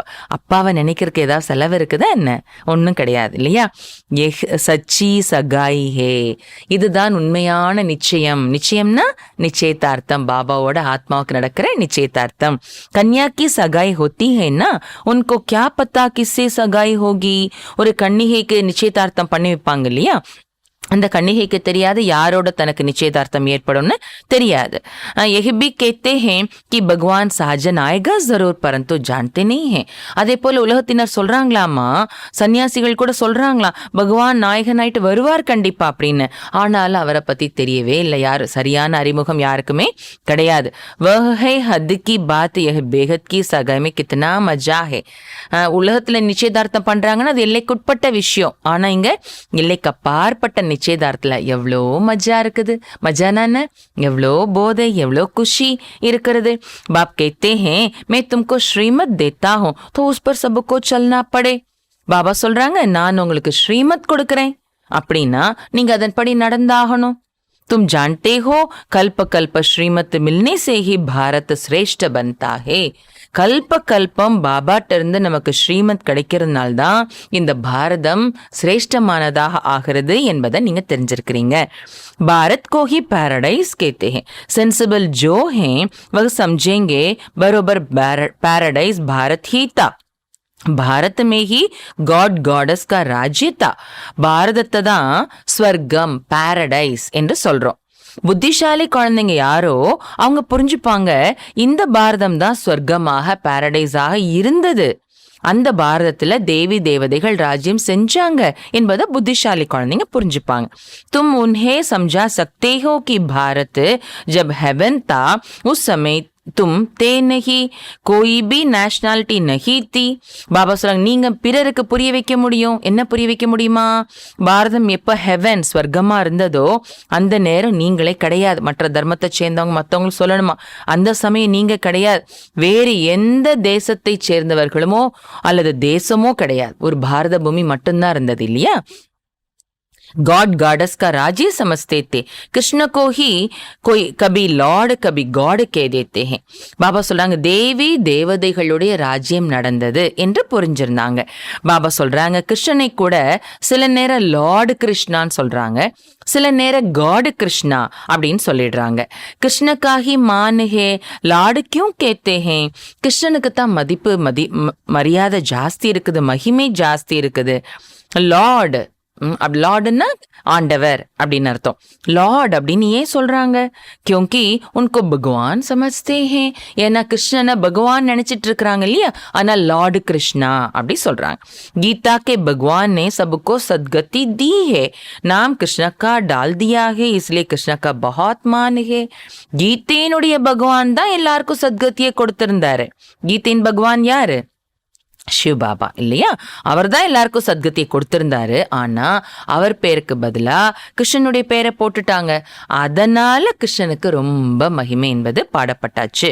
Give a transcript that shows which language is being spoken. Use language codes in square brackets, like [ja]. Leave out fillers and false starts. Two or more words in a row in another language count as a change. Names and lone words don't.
[ta] அப்பாவை நினைக்கிறதுக்கு ஏதாவது செலவு இருக்குதா என்ன? ஒன்றும் கிடையாது இல்லையா. [hi] सच्ची सगाई है, [ta] இதுதான் உண்மையான நிச்சயம். நிச்சயம்னா நிச்சயதார்த்தம், பாபாவோட ஆத்மாவுக்கு நடக்கிற நிச்சயதார்த்தம். [hi] कन्या की सगाई होती है ना உनको क्या पता किससे सगाई होगी. [ta] ஒரு கன்னிகைக்கு நிச்சயதார்த்தம் பண்ணி வைப்பாங்க இல்லையா. அந்த கன்னிகைக்கு தெரியாது யாரோட தனக்கு நிச்சயதார்த்தம் ஏற்படும்னு தெரியாது. [hi] यही भी कहते हैं कि भगवान साजन आएगा जरूर, परंतु जानते नहीं हैं. [ta] அதே போல உலகத்தினர் சொல்றாங்களாமா, சன்னியாசிகள் கூட சொல்றாங்களாம் பகவான் நாயகனாயிட்டு வருவார் கண்டிப்பா அப்படின்னு. ஆனாலும் அவரை பத்தி தெரியவே இல்லை. யாரு சரியான அறிமுகம் யாருக்குமே கிடையாது. [hi] वह है हद की बात, यह बेहद की सगाई में कितना मजा है. [ta] உலகத்துல நிச்சயதார்த்தம் பண்றாங்கன்னா அது எல்லைக்குட்பட்ட விஷயம். ஆனா இங்க எல்லைக்கு அப்பாற்பட்ட நிச்சயதார்த்தத்துல எவ்வளோ மஜா இருக்குது. மஜானா என்ன? எவ்வளோ போதை, எவ்வளோ குஷி இருக்கிறது. [hi] बाप कहते हैं मैं तुमको श्रीमत देता हूं तो उस पर सबको चलना पड़े. [ta] பாபா சொல்றாங்க, நான் உங்களுக்கு ஸ்ரீமத் கொடுக்கறேன், அப்படின்னா நீங்க அதன்படி நடந்தாகணும். [hi] तुम जानते हो कल्प कल्प श्रीमत मिलने से ही भारत श्रेष्ठ बनता है. [ta] கல்ப கல்பம் பாபாட்ட இருந்து நமக்கு ஸ்ரீமத் கிடைக்கிறதுனால்தான் இந்த பாரதம் சிரேஷ்டமானதாக ஆகிறது என்பதை நீங்க தெரிஞ்சிருக்கிறீங்க. [hi] भारत को ही पैराडाइज कहते हैं. सेंसिबल जो हैं वह समझेंगे बरोबर पैराडाइज भारत ही था. भारत में ही [en] god goddess [hi] का राज्य था. [ta] பாரதத்தை தான் ஸ்வர்க்கம், பாரடைஸ் என்று சொல்றோம். புத்திசாலி குழந்தைங்க யாரோ அவங்க புரிஞ்சுப்பாங்க, இந்த பாரதம் தான் ஸ்வர்க்கமாக, பாரடைஸாக இருந்தது. அந்த பாரதத்துல தேவி தேவதைகள் ராஜ்யம் செஞ்சாங்க என்பதை புத்திசாலி குழந்தைங்க புரிஞ்சுப்பாங்க. [hi] तुम उन्हें समझा सकते हो कि भारत जब हेवन था उस समय तुम थे नहीं, कोई भी நேஷனாலிட்டி नहीं थी. [ta] பாபா சொல்றாங்க, நீங்க பிறருக்கு புரிய வைக்க முடியும். என்ன புரிய வைக்க முடியுமா? பாரதம் எப்ப ஹெவன் ஸ்வர்க்கமா இருந்ததோ அந்த நேரம் நீங்களே கிடையாது. மற்ற தர்மத்தை சேர்ந்தவங்க மற்றவங்களுக்கு சொல்லணுமா, அந்த சமயம் நீங்க கிடையாது. வேறு எந்த தேசத்தை சேர்ந்தவர்களுமோ அல்லது தேசமோ கிடையாது. ஒரு பாரத பூமி மட்டும்தான் இருந்தது இல்லையா? [en] god goddess [hi] का राज्य समझते थे. कृष्ण को ही कोई कभी लॉर्ड कभी गॉड कह देते हैं. [ta] பாபா சொல்றாங்க, தேவி தேவதைகளுடைய ராஜ்யம் நடந்தது என்று புரிஞ்சிருந்தாங்க. பாபா சொல்றாங்க, கிருஷ்ணனை கூட சில நேரம் லார்டு கிருஷ்ணான்னு சொல்றாங்க, சில நேரம் காட் கிருஷ்ணா அப்படின்னு சொல்லிடுறாங்க. [hi] कृष्ण का ही मान है लॉर्ड क्यों कहते हैं. [ta] கிருஷ்ணனுக்கு தான் மரியாதை ஜாஸ்தி இருக்குது, மகிமை ஜாஸ்தி இருக்குது. லார்டு, லார்டுன்னா ஆண்டவர் அப்படின்னு அர்த்தம். லார்ட் அப்படின்னு ஏன் சொல்றாங்க? [hi] क्योंकि उनको भगवान समझते हैं. [ta] ஏன்னா கிருஷ்ணனை பகவான் நினைச்சிட்டு இருக்கிறாங்க இல்லையா, ஆனா லார்டு கிருஷ்ணா அப்படி சொல்றாங்க. [hi] गीता के भगवान ने सबको सदगति दी है. नाम कृष्ण का डाल दिया है, इसलिए कृष्ण का बहुत मान है. [ta] கீதையினுடைய பகவான் தான் எல்லாருக்கும் சத்கத்தியை கொடுத்திருந்தாரு. கீதையின் பகவான் யாரு? சிவபாபா இல்லையா? அவர் தான் எல்லாருக்கும் சத்கத்தியை கொடுத்திருந்தாரு. ஆனா அவர் பேருக்கு பதிலா கிருஷ்ணனுடைய பேரை போட்டுட்டாங்க. அதனால கிருஷ்ணனுக்கு ரொம்ப மகிமை என்பது பாடப்பட்டாச்சு.